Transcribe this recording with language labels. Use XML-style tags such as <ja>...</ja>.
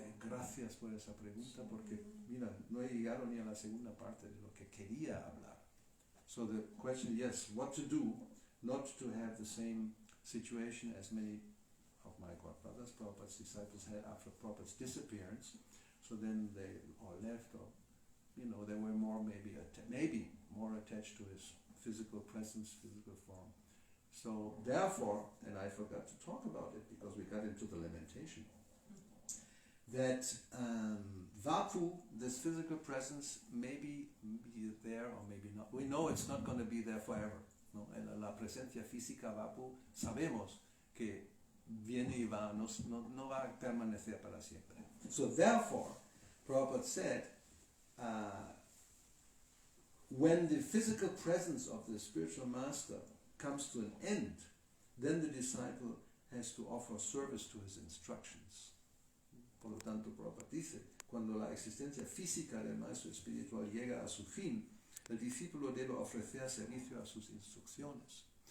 <es>Gracias por esa pregunta, porque mira, no he llegado ni a la segunda parte de lo que quería hablar.</es> <en>So the question, yes, what to do not to have the same situation as many of my godbrothers, Prabhupada's disciples, had after Prabhupada's disappearance. So then they all left, or they were more maybe more attached to his physical presence, physical form. So therefore, and I forgot to talk about it because we got into the lamentation, that Vapu, this physical presence, may be there or maybe not. We know it's not going to be there forever.</en> <es>¿No? La presencia física Vapu, sabemos que viene y va, no va a permanecer para siempre.</es> <en>So therefore, Prabhupada said, when the physical presence of the spiritual master comes to an end, then the disciple has to offer service to his instructions.</en> <es>Por lo tanto, Prabhupada dice, cuando la existencia física del maestro espiritual llega a su fin, el discípulo debe ofrecer servicio a sus instrucciones.</es>